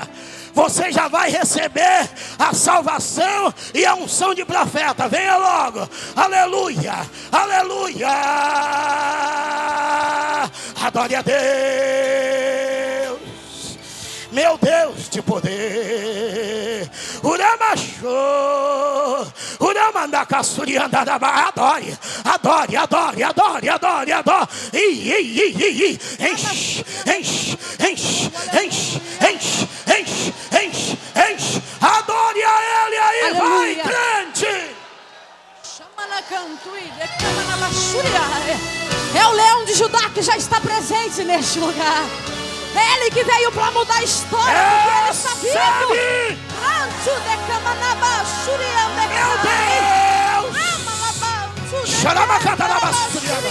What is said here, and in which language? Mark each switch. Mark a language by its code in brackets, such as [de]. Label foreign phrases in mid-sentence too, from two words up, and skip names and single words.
[pt] Você já vai receber a salvação e a unção de profeta. Venha logo. Aleluia. Aleluia. Adore a Deus. Meu Deus de poder. Uramachô. Uramandacasuriandarabá. Adore. Adore, adore, adore, adore, adore. Enche, enche, enche, enche, enche, enche, enche, enche. Adore a Ele aí. Aleluia. Vai, crente. É o leão de Judá que já está presente neste lugar. É Ele que veio para mudar a história, porque Ele está vivo. Meu Deus!